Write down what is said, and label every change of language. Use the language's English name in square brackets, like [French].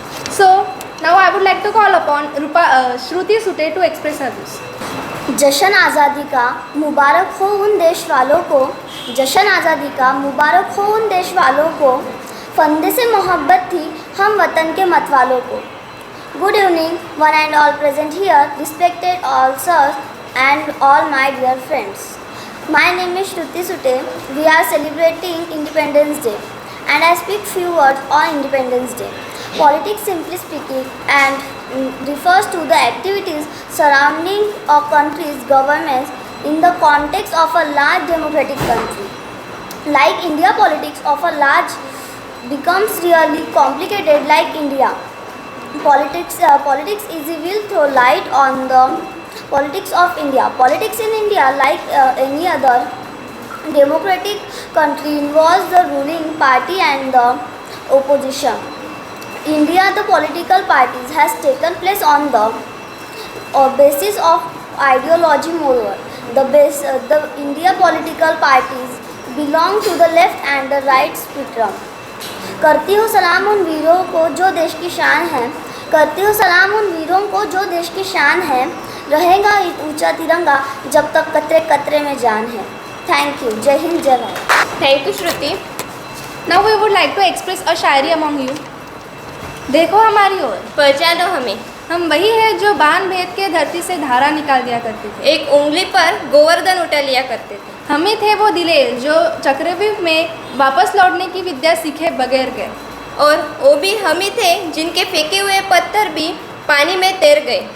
[English] So now I would like to call upon Shruti Sute to express her views. [Hindi] जश्न आज़ादी का मुबारक हो उन देश वालों को। जश्न आज़ादी का मुबारक हो उन देश वालों को। फंदे से मोहब्बत थी हम वतन के मतवालों को। [English] Good evening one and all present here, respected all sir and all my dear friends. My name is Shruti Sute. We are celebrating Independence Day and I speak few words on Independence Day. Politics, simply speaking, and refers to the activities surrounding a country's governments in the context of a large democratic country. Like India, politics of a large becomes really complicated like India. Politics is will throw light on the politics of India. Politics in India, like any other democratic country, involves the ruling party and the opposition. India, the political parties has taken place on the basis of ideology. Moreover, the India political parties belong to the left and the right spectrum. [Hindi] करती हूँ सलाम उन वीरों को जो देश की शान है, करती हूँ सलाम उन वीरों को जो देश की शान है, रहेगा ऊंचा तिरंगा जब तक कतरे कतरे में जान है. [English] Thank you. [Hindi] जय हिंद, जय Bharat. [English] Thank you Shruti. Now we would like to express a shayari among you. [Hindi] देखो हमारी ओर, पहचानो हमें. हम वही है जो बांध भेद के धरती से धारा निकाल दिया करते थे. एक उंगली पर गोवर्धन उठा लिया करते थे. हम ही थे वो दिलेर जो चक्रव्यूह में वापस लौटने की विद्या सीखे बगैर गए. और वो भी हम ही थे जिनके फेंके हुए पत्थर भी पानी में तैर गए.